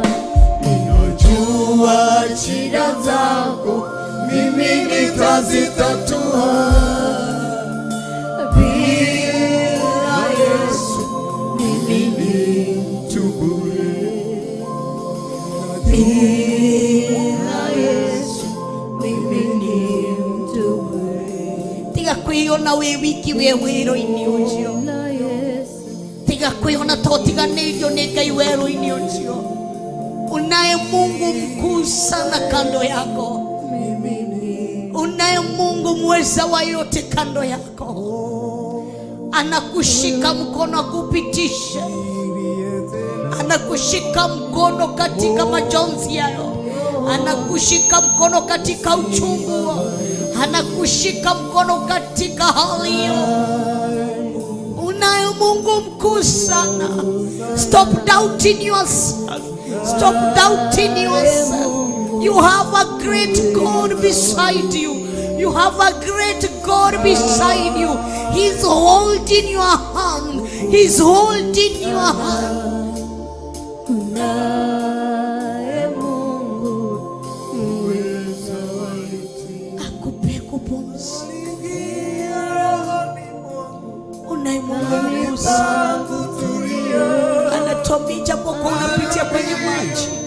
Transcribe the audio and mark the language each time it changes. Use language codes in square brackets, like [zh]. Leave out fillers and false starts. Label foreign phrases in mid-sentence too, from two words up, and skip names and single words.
[sw] Ninajua shida zako mimi nitazitatua. Bila Yesu mimi ni mtu bure. Bila Yesu mimi ni mtu bure. [ki] Tiga kwiona we wiki we wero-ini ucio. Tiga kwiona to tiganĩirio nĩ Ngai werũ-inĩ ucio. [sw] Unaye Mungu mkuu sana kando yako. Unaye Mungu mweza wa yote kando yako. Anakushika mkono akupitisha. Anakushika mkono katika majonzi yao. Anakushika mkono katika uchungu. Anakushika mkono katika hali hiyo. Unaye Mungu mkuu sana. [en] Stop doubting yourself. Stop doubting yourself. You have a great God beside you. You have a great God beside you. He's holding your hand. He's holding your hand. [sw] Akupe kupumzika. Unaye Mungu sana. Anatoa japo kwa unapitia kwenye maji.